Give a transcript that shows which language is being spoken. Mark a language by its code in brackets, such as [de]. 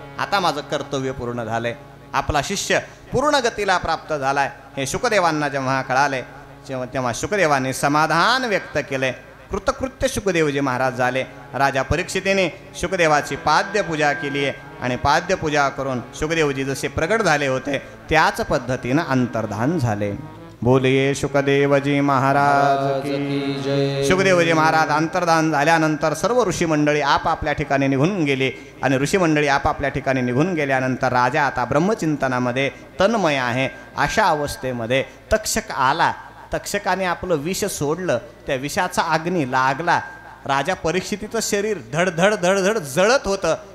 [mr] आता माझं कर्तव्य पूर्ण झालंय. आपला शिष्य पूर्ण गतीला प्राप्त झालाय हे शुकदेवांना जेव्हा कळाले तेव्हा शुकदेवाने समाधान व्यक्त केले. कृतकृत्य शुकदेवजी महाराज झाले. राजा परीक्षितीने शुकदेवाची पाद्यपूजा केली आहे आणि पाद्यपूजा करून शुकदेवजी जसे प्रगट झाले होते त्याच पद्धतीनं अंतर्धान झाले. [hi] बोलिये शुकदेवजी महाराज की जय. [mr] शुकदेवजी महाराज अंतर्धान झाल्यानंतर सर्व ऋषी मंडळी आपापल्या ठिकाणी निघून गेले आणि ऋषी मंडळी आपापल्या ठिकाणी निघून गेल्यानंतर राजा आता ब्रह्मचिंतनामध्ये तन्मय आहे. अशा अवस्थेमध्ये तक्षक आला. तक्षकाने आपलं विष सोडलं. त्या विषाचा अग्नी लागला. राजा परीक्षितीचं शरीर धडधड धडधड जळत होतं.